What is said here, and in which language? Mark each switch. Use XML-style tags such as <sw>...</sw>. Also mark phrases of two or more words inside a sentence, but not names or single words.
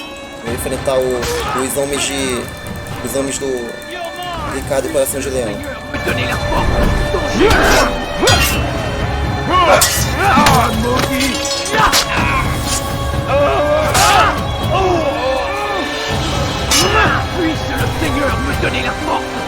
<pt>Vou enfrentar os homens do Ricardo e Coração de Leão.</pt> <fr>Puisse le Seigneur me donner la force.</fr>